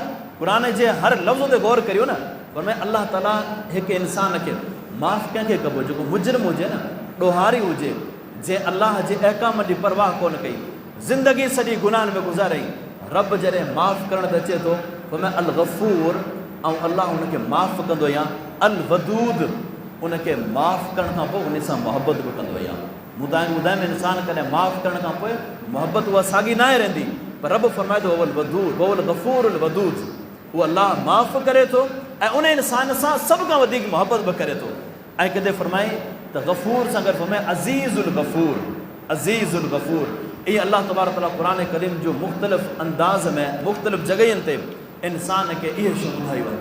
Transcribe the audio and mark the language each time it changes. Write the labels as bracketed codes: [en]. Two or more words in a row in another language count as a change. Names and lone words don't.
[sd] क़ुरान जे हर लफ़्ज़ ते गौर करियो न, फरमाए अलाह ताला हिकु इंसान खे माफ़ कंहिंखे कबो, जेको मुजरिम हुजे न, ॾोहारी हुजे, जंहिं अलाह जे अहकाम जी परवाह कोन कई, ज़िंदगी सॼी गुनाहनि में गुज़ारई, रब जॾहिं माफ़ करण त अचे थो, फरमाए [ar] الغفور, [sd] ऐं अलाह हुनखे माफ़ कंदो या [ar] الودود, [sd] उनखे माफ़ करण खां पोइ उन सां मुहबत बि कंदो या। मूं तव्हांखे ॿुधायां, इंसान कॾहिं माफ़ करण खां पोइ मुहबत उहा साॻी न आहे रहंदी, पर रब फरमाए थो [ar] والودود والغفور الودود, [sd] उहो अलाह माफ़ करे थो ऐं उन इंसान सां सभ खां वधीक मुहबत बि करे थो। ऐं किथे फरमाए त गफ़ूर सां गॾु फरमाए [ar] العزيز الغفور، العزيز الغفور. [sd] इहे [ar] الله تبارك تعالى [sd] क़ुरान करीम जो मुख़्तलिफ़ अंदाज़ में मुख़्तलिफ़ जॻहियुनि ते इंसान खे इहे शयूं ॿुधायूं आहिनि।